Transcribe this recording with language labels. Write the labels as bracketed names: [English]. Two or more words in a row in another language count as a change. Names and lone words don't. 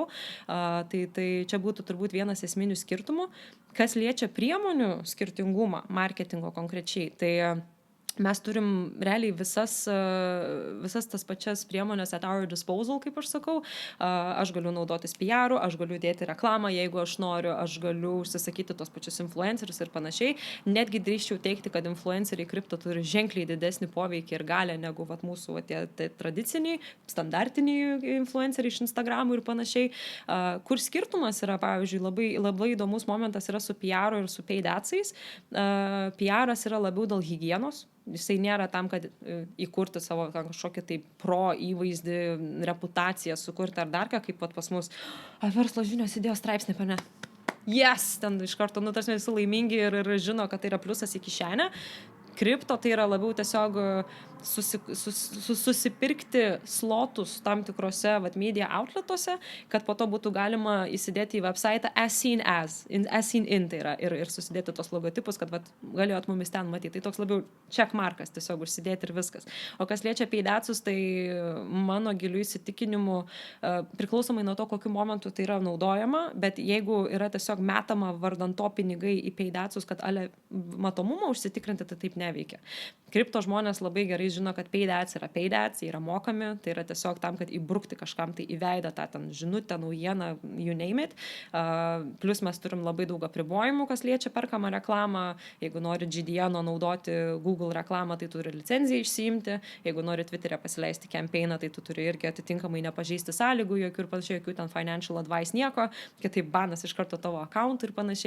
[Lithuanian] Tai čia būtų turbūt vienas esminių skirtumų. Kas liečia priemonių skirtingumą, marketingo konkrečiai, tai mes turim realiai visas tas pačias priemonės [English] at our disposal, [Lithuanian] kaip aš sakau. Aš galiu naudotis PR-u, aš galiu dėti reklamą, jeigu aš noriu, aš galiu užsisakyti tos pačius influencerius ir panašiai. Netgi drįsčiau teikti, kad influenceriai kripto turi ženkliai didesnį poveikį ir galę negu mūsų tie tradiciniai, standartiniai influenceriai iš Instagramų ir panašiai. Kur skirtumas yra, pavyzdžiui, labai įdomus momentas yra su PR-u ir su [English] paid adsais. [Lithuanian] PR-as yra labiau dėl higienos. Jisai nėra tam, kad įkurti savo kažkokį tai pro įvaizdį, reputaciją sukurti ar dar ką, kaip pas mus. Verslo žinios įdėjo straipsnį, pane. [English] Yes! [Lithuanian] Ten iš karto, tarsi visi laimingi ir žino, kad tai yra pliusas į kišenę. Kripto tai yra labiau tiesiog susipirkti slotus tam tikrose [English] media outletuose, [Lithuanian] kad po to būtų galima įsidėti į website [English] as seen in [Lithuanian] tai yra ir susidėti tos logotipus, kad galėjot mumis ten matyti. Tai toks labiau checkmarkas tiesiog užsidėti ir viskas. O kas liečia [English] paid adsus, [Lithuanian] tai mano giliu įsitikinimu priklausomai nuo to, kokiu momentu tai yra naudojama, bet jeigu yra tiesiog metama vardan to pinigai į paid adsus, kad matomumą užsitikrinti, tai taip neveikia. Kripto žmonės labai gerai žino, kad [English] paid ads [Lithuanian] yra [English] paid ads, [Lithuanian] jie yra mokami, tai yra tiesiog tam, kad įbrukti kažkam tai į veidą tą ten žinutę, naujieną, [English] you name it. [Lithuanian] Plus mes turim labai daug apribojimų, kas liečia perkamą reklamą. Jeigu nori GDN naudoti Google reklamą, tai turi licenciją išsiimti. Jeigu nori Twitter'e pasileisti campaigną, tai tu turi irgi atitinkamai nepažeisti sąlygų, jokių ir panašiai, jokių ten [English] financial advice [Lithuanian] nieko, kitaip banas iš karto tavo account ir panašiai.